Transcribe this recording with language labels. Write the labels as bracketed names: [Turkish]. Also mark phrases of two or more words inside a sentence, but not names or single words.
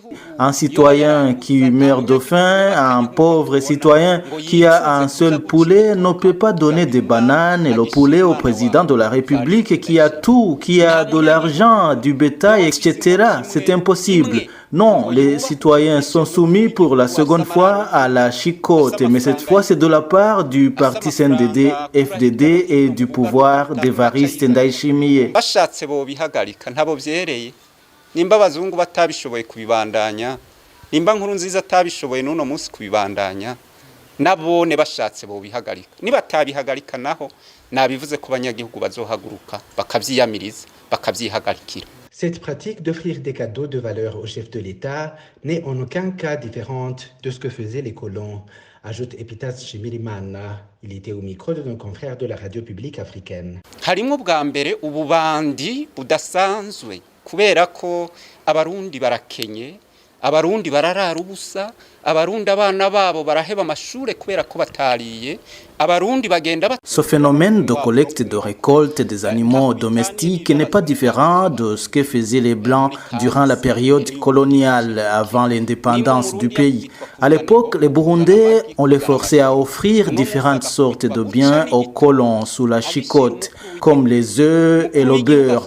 [French] Un citoyen qui meurt de faim, un pauvre citoyen qui a un seul poulet ne peut pas donner des bananes et le poulet au président de la République qui a tout, qui a de l'argent, du bétail, etc. C'est impossible. Non, les citoyens sont soumis pour la seconde fois à la chicote, mais cette fois c'est de la part du parti CNDD, FDD et du pouvoir d'Évariste Ndayishimiye. [Rundi] Nimba abazungu batabishoboye kubibandanya, nimba Nkurunziza atabishoboye n'uno munsi kubibandanya, nabone bashatse bo bihagarika. Nibatabihagarika naho nabivuze ko banyagihugu bazohaguruka bakavyiyamiriza bakavyihagarikira. [French] Cette pratique d'offrir des cadeaux de valeur au chef de l'État n'est en aucun cas différente de ce que faisaient les colons, ajoute Epitas Shimirimana. Il était au micro de nos confrères de la radio publique africaine. [Rundi] Harimwo bwa mbere ububandi budasanzwe kubera ko abarundi barakenye, abarundi bararara ubusa, abarundi abana babo baraheba amashure kubera ko batariye, abarundi bagenda. [French] Ce phénomène de collecte de récolte des animaux domestiques n'est pas différent de ce que faisaient les Blancs durant la période coloniale avant l'indépendance du pays. À l'époque, les Burundais, on les forçait à offrir différentes sortes de biens aux colons sous la chicote, comme les œufs et le beurre.